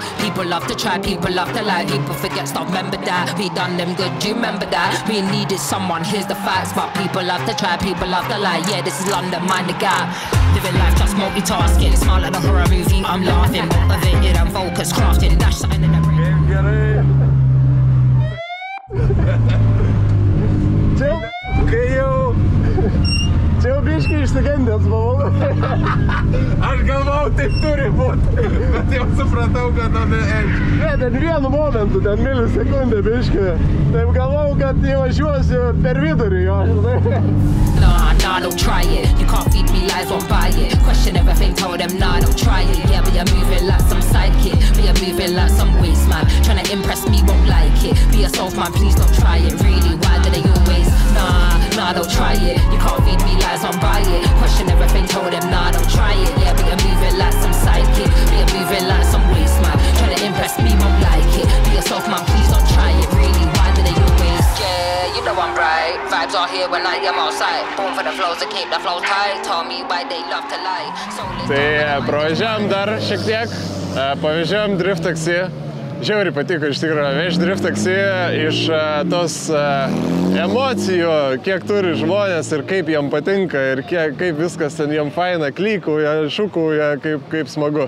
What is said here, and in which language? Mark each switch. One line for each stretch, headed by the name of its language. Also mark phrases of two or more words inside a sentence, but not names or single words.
English: People love to try, people love to lie. People forget, stop, remember that. We done them good, do you remember that? We needed someone, here's the facts. But people love to try, people love to lie. Yeah, this is London, mind the gap. Living life just multitasking. Smile like a horror movie, I'm laughing. Motivated and focused, crafting. Dash something in the brain.
Lithuanian: Čia jau biškai išsigandęs buvau. Aš galvau, taip turi būti, bet jau supratau, kad to neėdžiu. Ne, ten vienu momentu, ten milisekundę biškai. Taip galvau, kad įvažiuosiu per vidurį jo.
English: Nah, don't try it. You can't feed me lies, won't buy it. Question everything, told them, nah, don't try it. Yeah, but you're moving like some sidekick. But you're moving like some waste man. Trying to impress me, won't like it. Be yourself, man, please don't try it. Really, why do they always? Nah, don't try it. You can't feed me lies, won't buy it. Question everything, told them, nah, don't try it. Yeah, but you're moving like some sidekick. But you're moving like some waste man. Trying to impress me, won't like it. Be yourself, man, please don't try it. Really, why do they always? Yeah, you know I'm right. Vibes are here when I am outside. Born for the flows to keep the flows tight. Tell me why they love to lie.
Lithuanian: Tai pravažiavam dar šiek tiek, pavažiavam drift taksi. Žiauriai patiko iš tikrųjų vežti drift taksi iš tos emocijų, kiek turi žmonės ir kaip jam patinka ir kaip viskas ten jam faina, klykauja, šūkauja, kaip smagu.